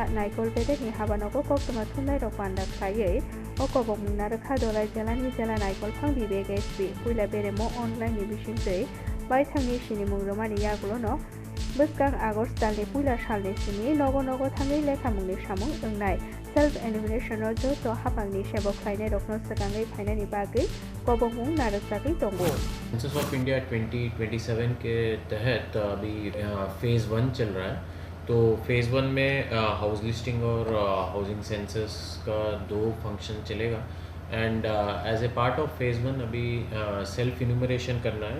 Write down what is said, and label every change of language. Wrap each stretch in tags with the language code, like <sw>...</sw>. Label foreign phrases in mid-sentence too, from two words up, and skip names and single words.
<brx>नायकल बेदेनि हाबानगो कक्तमा थुनलाय रक पान्डा खायै अकबक मुनारखा दलाय जेलानि जेला नायकल फां बिबेग एसपि पुइला बेरेमो अनलाइन नि बिसिंतै बायथांनि सिनिमं रोमानि यागुलनो बोसगां आगस्ट दालनि पुइला सालनि सिनि नगो नगो थाङै लेखामंनि सामं ओंनाय</brx> <en>self animationआव</en> <brx>जत हाबांनि सेबक फाइनाय रकनो सिगाङै फाइनायनि बागै कबकमुं नारकजागै दंगो।</brx> <hi>सेंसस ऑफ इंडिया 2027 के तहत अभी फेज़ 1 चल रहा है। तो फेज़ 1 में</hi> <en>house listing</en> <hi>और</hi> <en>housing census</en> <hi>का 2 फंक्शन चलेगा</hi> <en>and as a part of phase 1</en> <hi>अभी</hi> <en>self enumeration</en> <hi>करना है।</hi>